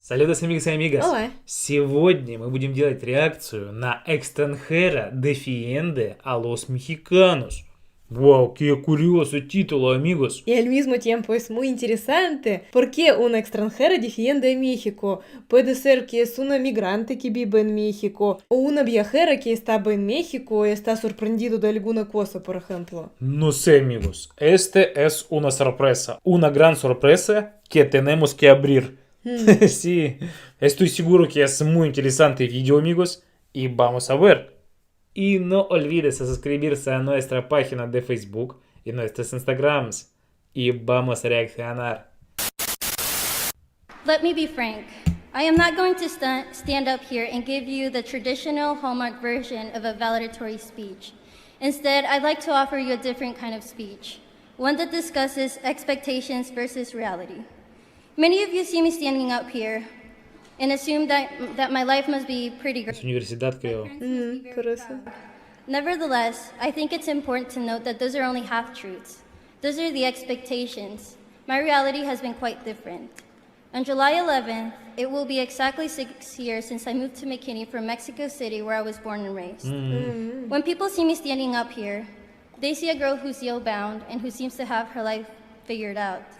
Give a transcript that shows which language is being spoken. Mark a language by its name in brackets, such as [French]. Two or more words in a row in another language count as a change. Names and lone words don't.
[Spanish] Saludos amigos y amigas. Olá. [Russian] Сегодня мы будем делать реакцию на [Spanish] «EXTRANJERA DEFIENDE a los MEXICANOS». [Russian] ¡Wow! [Spanish] ¡Qué curioso título, amigos! Y al mismo tiempo es muy interesante. ¿Por qué una extranjera defiende a México? Puede ser que es una migrante que vive en México o una viajera que estaba en México y está sorprendido de alguna cosa, por ejemplo. No sé, amigos. Este es una sorpresa. Una gran sorpresa que tenemos que abrir. Sí, estoy seguro que es muy interesante video, amigos. Y vamos a ver. Y no olvides suscribirse a nuestra página de Facebook y nuestros Instagrams. Y vamos a reaccionar. [English] Let me be frank. I am not going to stand up here and give you the traditional Hallmark version of a valedictory speech. Instead, I'd like to offer you a different kind of speech, one that discusses expectations versus reality. Many of you see me standing up here and assume that my life must be pretty great. [Spanish] Es universidad, creo. Por eso. [English] Nevertheless, I think it's important to note that those are only half-truths. Those are the expectations. My reality has been quite different. On July 11th, it will be exactly 6 years since I moved to McKinney from Mexico City, where I was born and raised. When people see me standing up here, they see a girl who's Yale-bound and who seems to have her life figured out.